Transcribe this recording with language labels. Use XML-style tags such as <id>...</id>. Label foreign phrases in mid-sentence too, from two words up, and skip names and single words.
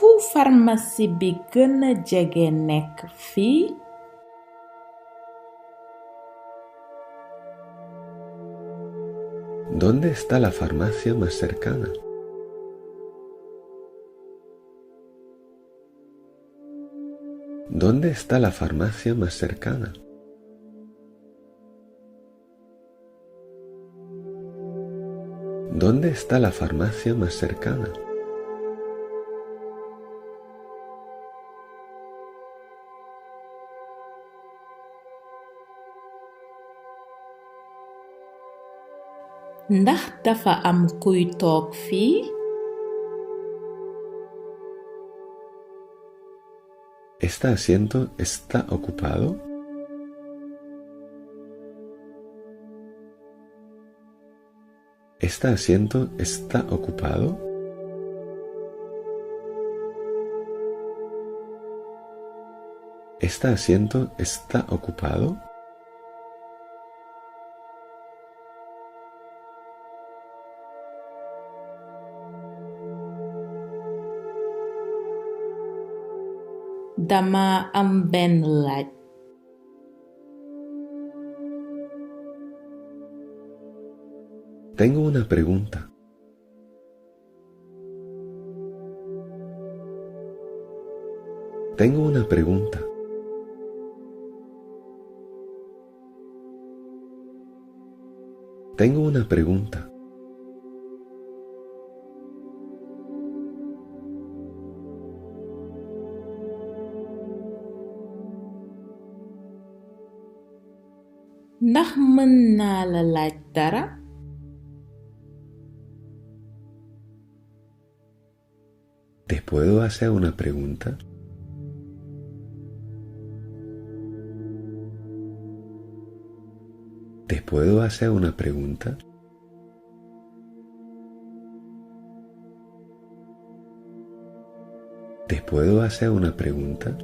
<wo>pharmacie bi gëna jege nekk fii?</wo> <es>¿Dónde está la farmacia más cercana? ¿Dónde está la farmacia más cercana? ¿Dónde está la farmacia más cercana?</es> <wo>Ndax dafa am kuy toog fii?</wo> <es>¿Este asiento está ocupado? ¿Este asiento está ocupado? ¿Este asiento está ocupado?</es> <wo>Dama am benn laaj.</wo> <es>Tengo una pregunta. Tengo una pregunta. Tengo una pregunta.</es> <wo>Ndax mën naa la laaj dara?</wo> <es>¿Te puedo hacer una pregunta? ¿Te puedo hacer una pregunta? ¿Te puedo hacer una pregunta?</es>